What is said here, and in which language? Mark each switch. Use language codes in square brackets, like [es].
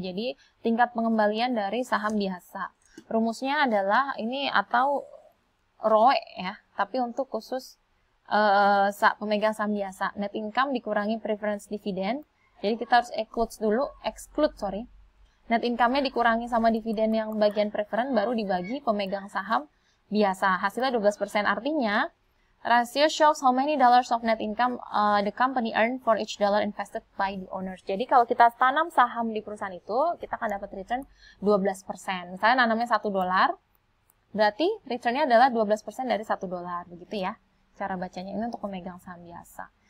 [id] Jadi tingkat pengembalian dari saham biasa. Rumusnya adalah ini atau ROE ya, tapi untuk khusus pemegang saham biasa. Net income dikurangi preference dividend. Jadi kita harus exclude. Net income-nya dikurangi sama dividen yang bagian preference baru dibagi pemegang saham biasa. Hasilnya 12%, artinya [en] ratio shows how many dollars of net income the company earn for each dollar invested by the owners. [id] Jadi kalau kita tanam saham di perusahaan itu, kita akan dapat return 12%. Misalnya nanamnya $1, berarti returnnya adalah 12% dari $1, begitu ya. Cara bacanya ini untuk pemegang saham biasa.